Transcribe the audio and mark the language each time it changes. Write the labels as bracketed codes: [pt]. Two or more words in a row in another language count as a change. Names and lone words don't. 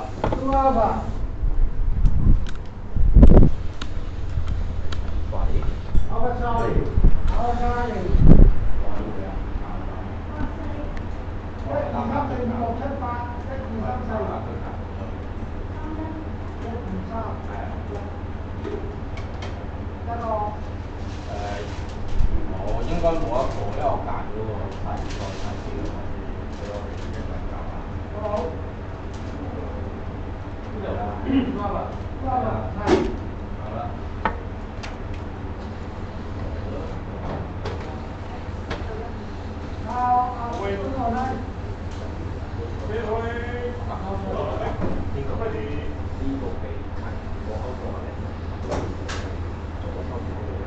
[en] ！Go up 啊 ！Over Charlie，Over Charlie。1、2、3、4、5、6、7、8，1、2、3、4。1、2、3。 [yue] 得咯。我應該冇一個，因為我揀咗個細啲嘅位置，俾我哋一齊教下。好。呢度啦。 [en] Go up 啊 ！Go up 啊！係。 [yue] 好啦。喂，呢個咧？呢個被係我嗰個咧，我收唔到嘅。